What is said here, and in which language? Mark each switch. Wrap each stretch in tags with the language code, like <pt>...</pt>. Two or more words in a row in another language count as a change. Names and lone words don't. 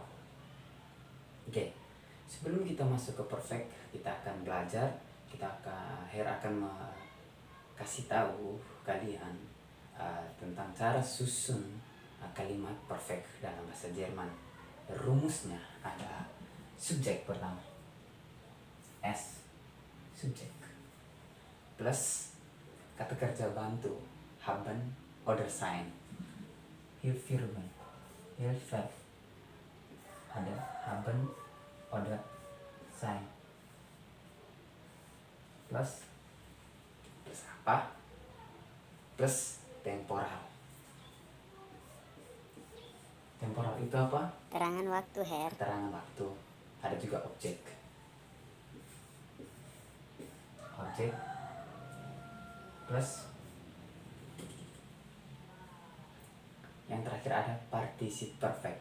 <id>Oke, sebelum kita masuk ke perfect, kita akan belajar, Her akan kasih tahu kalian tentang cara susun kalimat perfect dalam bahasa Jerman. Rumusnya ada subjek pertama, S, subjek, plus kata kerja bantu,</id> <de>haben oder sein, Hilfsverben, Hilfsverb, ada haben oder sein,</de> <id>plus apa? Plus temporal. Temporal itu apa? Keterangan waktu, Herr. Keterangan waktu. Ada juga objek. Objek plus yang terakhir ada</id> <de>participe perfect.</de>